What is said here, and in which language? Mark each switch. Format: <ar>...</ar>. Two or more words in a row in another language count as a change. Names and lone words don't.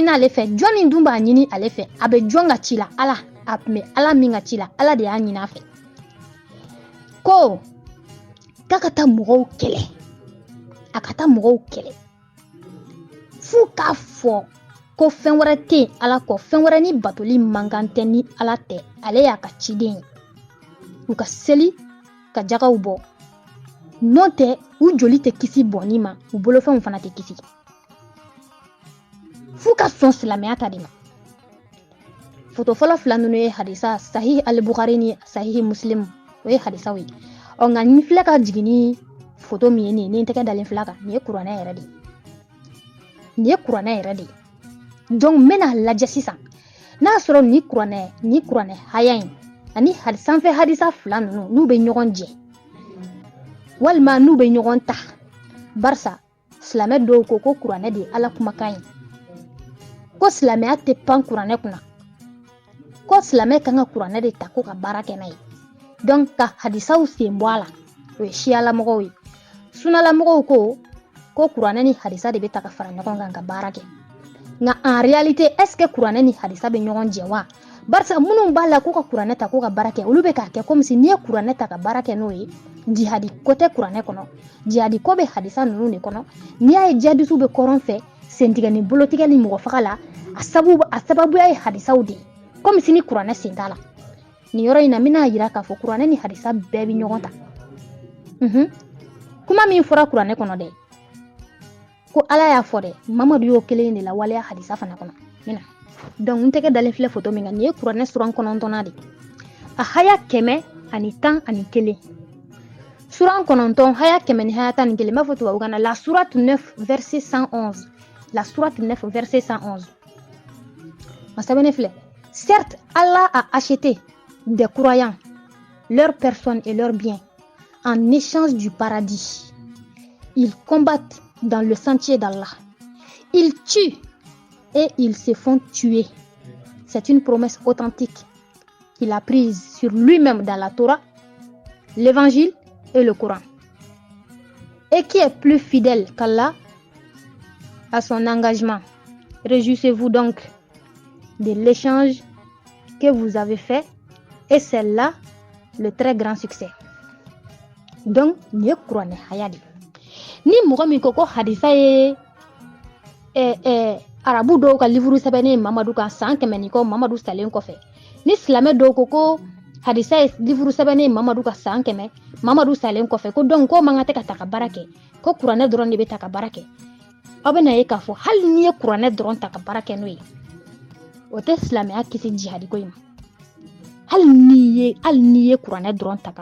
<bm>n'ale fɛ jɔn nin dun b'a ɲini ale fɛ a bɛ jɔn ka ci la ala a tun bɛ ala min ka ci la ala de y'a ɲini a fɛ ko k'a ka taa mɔgɔw kɛlɛ a ka taa mɔgɔw kɛlɛ f'u k'a fɔ ko fɛn wɛrɛ tɛ yen ala kɔ fɛn wɛrɛ ni batoli mankan tɛ ni ala tɛ ale y'a ka ciden ye u ka seli ka jagaw bɔ n'o tɛ u joli tɛ kisi bɔnni ma u bolofɛnw fana tɛ kisi f'u ka sɔn silamɛya ta de ma foto fɔlɔ fila ninnu ye hadisa sahih al-Bukhari ni sahih Muslim o ye hadisaw ye nka n filɛ ka jigin ni foto min ye nin ye ni n tɛgɛ dalen filɛ kan nin ye kuranɛ yɛrɛ de ye nin ye kuranɛ yɛrɛ de ye donc n bɛna lajɛ sisan n'a sɔrɔ ni kuranɛ haya in ani sanfɛ hadisa fila ninnu n'u bɛ ɲɔgɔn jɛ walima n'u bɛ ɲɔgɔn ta barisa silamɛ dɔw ko kuranɛ de ye ala kumakan ye ko silamɛya tɛ pan kuranɛ kunna ko silamɛ kan ka kuranɛ de ta ko ka baara kɛ n'a ye donc ka hadisaw sen bɔ a la o ye siyalamɔgɔw ye sunalamɔgɔw ko kuranɛ ni hadisa de bɛ ta ka fara ɲɔgɔn kan ka baara kɛ nka</bm> <fr>en réalité est ce que</fr> <bm>kuranɛ ni hadisa bɛ ɲɔgɔn jɛ wa barisa minnu b'a la ko ka kuranɛ ta ko ka baara kɛ olu bɛ k'a kɛ</bm> <fr>comme si</fr> <bm>n'i ye kuranɛ ta ka baara kɛ n'o ye jihadi ko tɛ kuranɛ kɔnɔ jihadi ko bɛ hadisa ninnu de kɔnɔ n'i y'a ye jihadisiw bɛ kɔrɔn fɛ sentigɛ ni bolotigɛ ni mɔgɔ faga la a sababuya ye hadisaw de ye</bm> <fr>comme si</fr> <bm>ni kuranɛ sen t'a la nin yɔrɔ in na n bɛna jira k'a fɔ kuranɛ ni hadisa bɛɛ bɛ ɲɔgɔn ta kuma min fɔra kuranɛ kɔnɔ dɛ ko ala y'a fɔ dɛ mamadu y'o kelen de la waleya hadisa fana kɔnɔ mina donc n tɛgɛ dalen filɛ foto min kan nin ye kuranɛ suran 9 de a haya 111 suran 9 haya 100 ni haya 11 n b'a fɔ tubabukan na</bm> <fr>la sourate 9 verset 111</fr> <bm>la</bm> <fr>sourate 9 verset 111</fr> <bm>a sɛbɛnnen filɛ</bm> <fr>certes Allah a acheté des croyants leur personne et leurs biens en échange du paradis. Ils combattent dans le sentier d'Allah. Ils tuent et ils se font tuer. C'est une promesse authentique qu'il a prise sur lui-même dans la Torah, l'Évangile et le Coran. Et qui est plus fidèle qu'Allah à son engagement. Réjouissez-vous donc de l'échange que vous avez fait et c'est là le très grand succès.</fr> <bm>Donc, ni kuranɛ haya de ni mɔgɔ min ko hadisa ye arabu dɔw ka livre sɛbɛnnen mamadu kan san 100 ni kɔ mamadu salen kɔfɛ ni silamɛ dɔw ko hadisa ye livre sɛbɛnnen mamadu ka san 100 mamadu salen kɔfɛ ko donc ko man ka tɛ ka ta ka baara kɛ ko kuranɛ dɔrɔn de bɛ ta ka baara kɛ aw bɛna ye k'a fɔ hali ni ye kuranɛ dɔrɔn ta ka baara kɛ n'o ye o tɛ silamɛya kisi jihadi ko in ma hali n'i ye kuranɛ dɔrɔn ta ka</bm>